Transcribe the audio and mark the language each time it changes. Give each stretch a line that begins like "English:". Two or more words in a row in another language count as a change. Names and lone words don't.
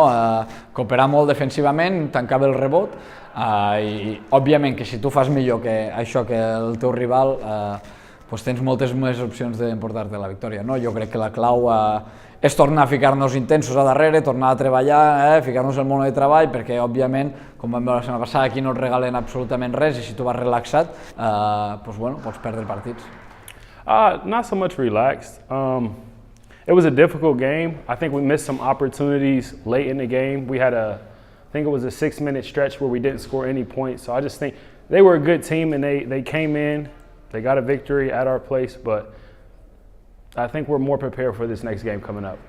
Catalan: Cooperar molt defensivament, tancar bé el rebot i òbviament que si tu fas millor que això que el teu rival tens moltes més opcions d'emportar-te la victòria, no? Jo crec que la clau és tornar a ficar-nos intensos a darrere, tornar a treballar, ficar-nos al món de treball, perquè òbviament, com vam veure la setmana passada, aquí no et regalen absolutament res i si tu vas relaxat, pots perdre partits.
English: Not so much relaxed. It was a difficult game. I think we missed some opportunities late in the game. We had I think it was a 6-minute stretch where we didn't score any points. So I just think they were a good team and they came in, they got a victory at our place, but I think we're more prepared for this next game coming up.